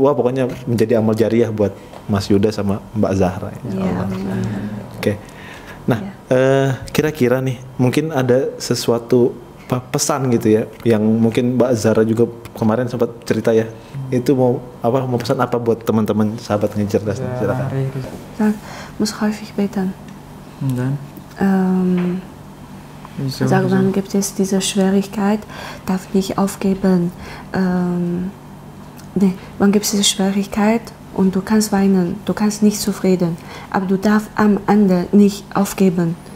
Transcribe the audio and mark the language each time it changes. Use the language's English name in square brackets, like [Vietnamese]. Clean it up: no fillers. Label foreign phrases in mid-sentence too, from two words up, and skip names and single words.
[Indonesian] Wah, pokoknya menjadi amal jariah buat Mas Yuda sama Mbak Zahra. Ya, Oke. Nah, kira-kira nih mungkin ada sesuatu pesan gitu ya yang mungkin Mbak Zahra juga kemarin sempat cerita ya, itu mau pesan apa buat teman-teman sahabat Ngaji Cerdas? Silakan. [German] Muss häufig beten. Sagen, wann gibt es diese Schwierigkeit, darf nicht aufgeben. Wann gibt es diese Schwierigkeit und du kannst weinen, du kannst nicht zufrieden, aber du darfst am Ende nicht aufgeben.